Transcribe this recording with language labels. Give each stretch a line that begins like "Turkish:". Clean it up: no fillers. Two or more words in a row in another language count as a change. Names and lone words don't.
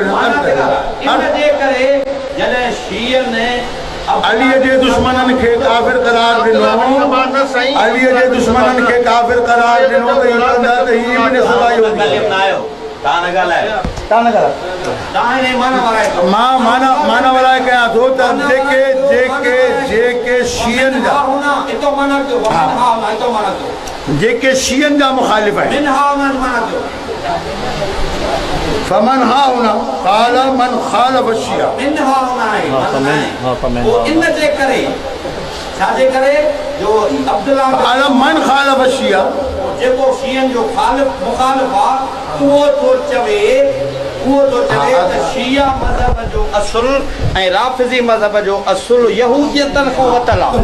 Sindhi: कयो अलीअ जे दुश्मननि खे काफ़िर करार ॾिनो अलीअ जे दुश्मननि खे काफ़िर करार ॾिनो त इहो चवंदा त ही इब्न सबा यहूदी मां माना वारा कयां थो त जेके शियनि जा मुख़ालिफ़ आहिनि
Arabic: فمن ها هنا قال من خالف شيعة من خالف شيعة
Sindhi: जेको शियनि जो मुख़ालिफ़ आहे उहो थो चवे त शिया मज़हब जो असुल ऐं राफ़िज़ी मज़हब जो असुल यहूदियतनि खां वरितल आहे